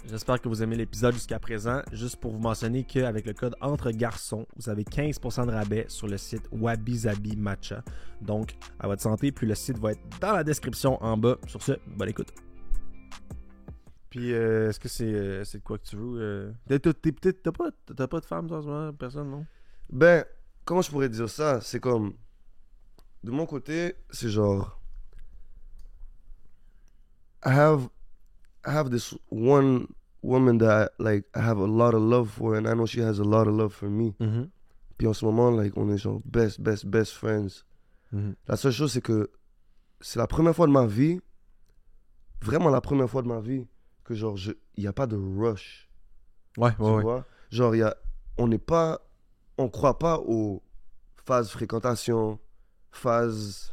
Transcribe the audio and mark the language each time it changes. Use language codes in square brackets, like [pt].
[fr] J'espère que vous aimez l'épisode jusqu'à présent. Juste pour vous mentionner qu'avec le code Entre Garçons, vous avez 15% de rabais sur le site Wabi Sabi Matcha. Donc, à votre santé, puis le site va être dans la description en bas. Sur ce, bonne écoute. Puis, est-ce que c'est de quoi que tu veux? T'as pas de femme, toi, en ce moment? Personne, non? Ben, comment je pourrais dire ça? C'est comme de mon côté, c'est genre [en] I have this one woman that I have a lot of love for, and I know she has a lot of love for me. Mhm. [fr] Puis en ce moment, [en] like, [fr] on est genre [en] best friends. Mhm. [fr] La seule chose, c'est que c'est la première fois de ma vie, vraiment la première fois de ma vie, que genre, il n'y a pas de rush. Ouais, Tu ouais. vois? Genre, on croit pas aux phases fréquentation, phases